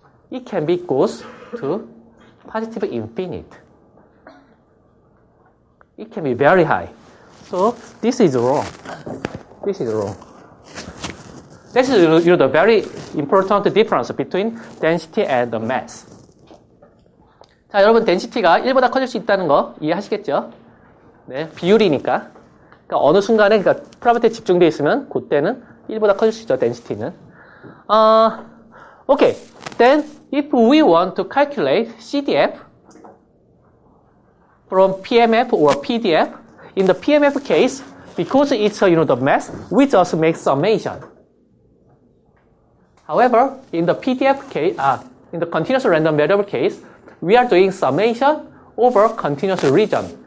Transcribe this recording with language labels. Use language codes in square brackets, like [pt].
[en] It can be goes to positive infinite. It can be very high. So this is wrong. This is wrong. This is the very important difference between density and the mass. [ko] 자, 여러분 density가 1보다 커질 수 있다는 거 이해하시겠죠? 네, 비율이니까. 그러니까 어느 순간에 그러니까 probability 집중되어 있으면 그때는 1보다 커질 수 있죠, density는. [en] Okay. Then if we want to calculate CDF from PMF or PDF, in the PMF case, because it's the mass, we just make summation. However, in the PDF case, in the continuous random variable case, we are doing summation over continuous region.